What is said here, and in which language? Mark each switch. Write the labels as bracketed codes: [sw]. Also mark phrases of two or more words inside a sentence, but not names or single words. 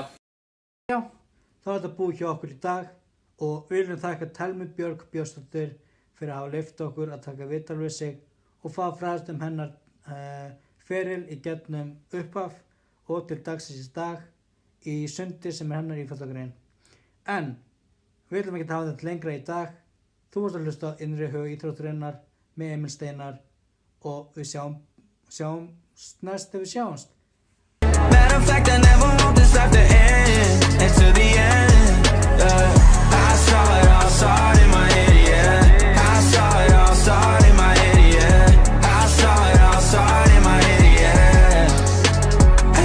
[is] Já, þá er þetta búið hjá okkur í dag og við viljum þakka Thelmu Björk Björnsdóttur fyrir að hafa leyft okkur að taka viðtal við sig og fá fræðast hennar feril í gegnum upphaf og til dagsins í dag í sundi sem er hennar íþróttagrein. En við viljum ekki hafa þetta lengra í dag. Þú varst að hlusta á Innri hug íþróttarinnar með Emil Steinar og við sjáumst næst þegar við sjáumst. [en] Matter of fact, I never want this life to end. And to the end, I saw it all start in my head, yeah. I saw it all start in my head, yeah. I saw it all start in my head, yeah.